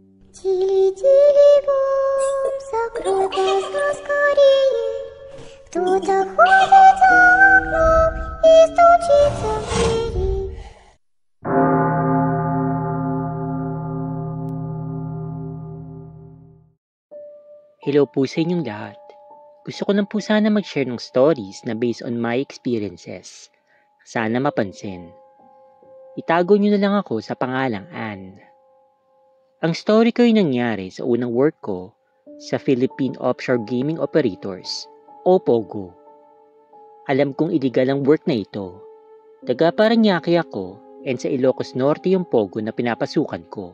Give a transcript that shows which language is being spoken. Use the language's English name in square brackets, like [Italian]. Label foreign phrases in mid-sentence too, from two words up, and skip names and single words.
[Russian] Тили-тили бом, закрой глаза скорее. Кто-то ходит за окном и стучится в двери. [Filipino] Hello po sa inyong lahat. Gusto ko lang po sana mag-share ng stories na [English] based on my experiences. [Filipino] Sana mapansin. Itago nyo na lang ako sa pangalang Ann. Ang story ko ay nangyari sa unang work ko sa Philippine Offshore Gaming Operators o POGO. Alam kong illegal ang work na ito. Taga Parañaque ako and sa Ilocos Norte yung POGO na pinapasukan ko.